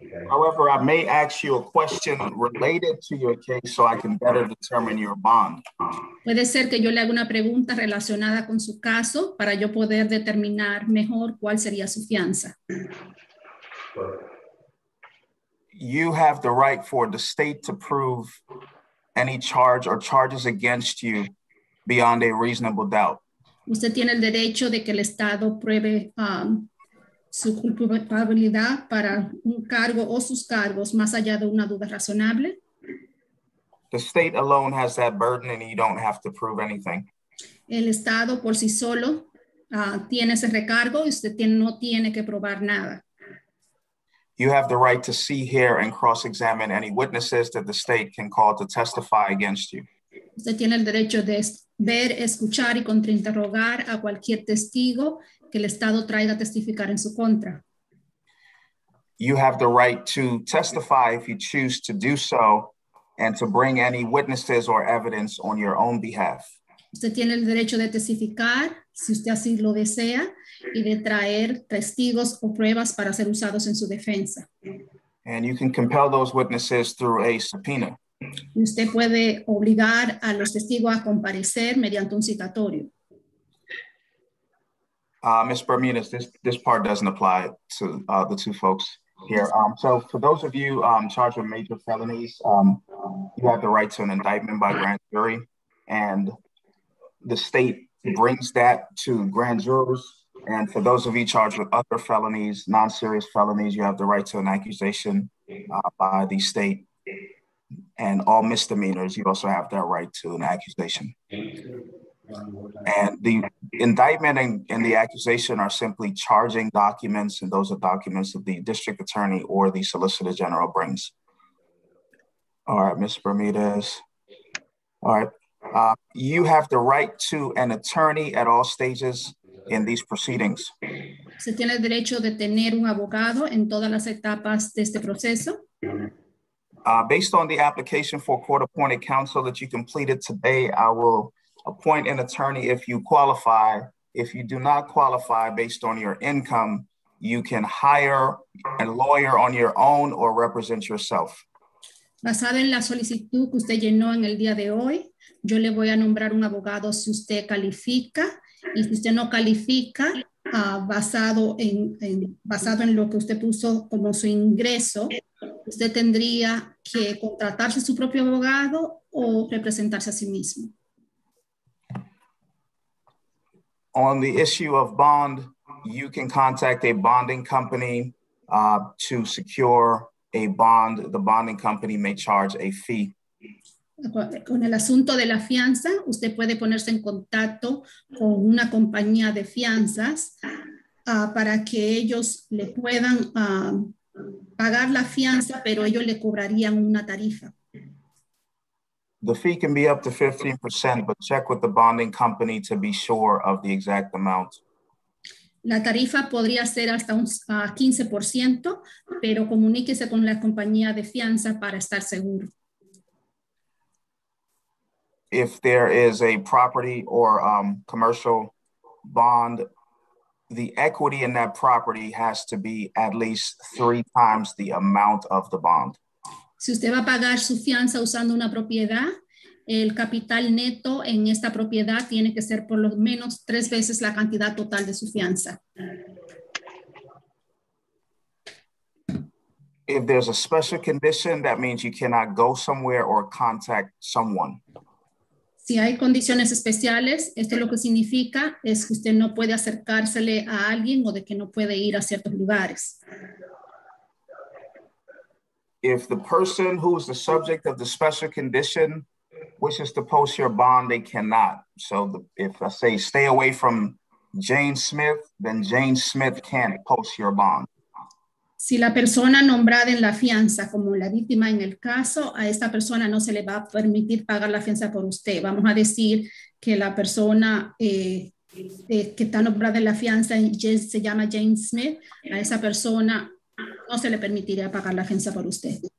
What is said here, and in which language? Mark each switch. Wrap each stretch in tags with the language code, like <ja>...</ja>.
<en>However, I may ask you a question related to your case so I can better determine your bond.</en> <es>Puede ser que yo le haga una pregunta relacionada con su caso para yo poder determinar mejor cuál sería su fianza.</es> <en>You have the right for the state to prove any charge or charges against you beyond a reasonable doubt.</en> <es>Usted tiene el derecho de que el Estado pruebe su culpabilidad para un cargo o sus cargos más allá de una duda razonable.</es> <en>The state alone has that burden and you don't have to prove anything.</en> <es>El Estado por sí solo tiene ese recargo y usted no tiene que probar nada.</es> <en>You have the right to see, hear, and cross-examine any witnesses that the state can call to testify against you.</en> <es>Usted tiene el derecho de ver, escuchar y contrainterrogar a cualquier testigo que el Estado traiga a testificar en su contra.</es> <en>You have the right to testify if you choose to do so and to bring any witnesses or evidence on your own behalf.</en> <es>Usted tiene el derecho de testificar, si usted así lo desea, y de traer testigos o pruebas para ser usados en su defensa.</es> <en>And you can compel those witnesses through a subpoena.</en> <es>Y usted puede obligar a los testigos a comparecer mediante un citatorio.</es> <en>Ms. Bermudez, this part doesn't apply to the two folks here. So for those of you charged with major felonies, you have the right to an indictment by grand jury, and the state brings that to grand jurors. And for those of you charged with other felonies, non-serious felonies, you have the right to an accusation by the state. And all misdemeanors, you also have that right to an accusation. And the indictment and the accusation are simply charging documents, and those are documents that the district attorney or the solicitor general brings. All right, Ms. Bermudez. All right, you have the right to an attorney at all stages in these proceedings.</en> <es>Se tiene el derecho de tener un abogado en todas las etapas de este proceso.</es> <en>Based on the application for court-appointed counsel that you completed today, I will appoint an attorney if you qualify. If you do not qualify based on your income, you can hire a lawyer on your own or represent yourself.</en> <es>Basado en la solicitud que usted llenó en el día de hoy, yo le voy a nombrar un abogado si usted califica, y si usted no califica, basado en lo que usted puso como su ingreso, usted tendría que contratarse su propio abogado o representarse a sí mismo.</es> <en>On the issue of bond, you can contact a bonding company to secure a bond. The bonding company may charge a fee.</en> <es>Con el asunto de la fianza, usted puede ponerse en contacto con una compañía de fianzas para que ellos le puedan pagar la fianza, pero ellos le cobrarían una tarifa.</es> <en>The fee can be up to 15%, but check with the bonding company to be sure of the exact amount.</en> <es>La tarifa podría ser hasta un 15%, pero comuníquese con la compañía de fianza para estar seguro.</es> <en>If there is a property or commercial bond, the equity in that property has to be at least 3 times the amount of the bond.</en> <es>Si usted va a pagar su fianza usando una propiedad, el capital neto en esta propiedad tiene que ser por lo menos 3 veces la cantidad total de su fianza.</es> <en>If there's a special condition, that means you cannot go somewhere or contact someone.</en> <es>Si hay condiciones especiales, esto lo que significa es que usted no puede acercársele a alguien o de que no puede ir a ciertos lugares.</es> <en>If the person who is the subject of the special condition wishes to post your bond, they cannot. So if I say stay away from Jane Smith, then Jane Smith can't post your bond.</en> <es>Si la persona nombrada en la fianza como la víctima en el caso, a esta persona no se le va a permitir pagar la fianza por usted. Vamos a decir que la persona que está nombrada en la fianza se llama Jane Smith, a esa persona no se le permitiría pagar la fianza por usted.</es>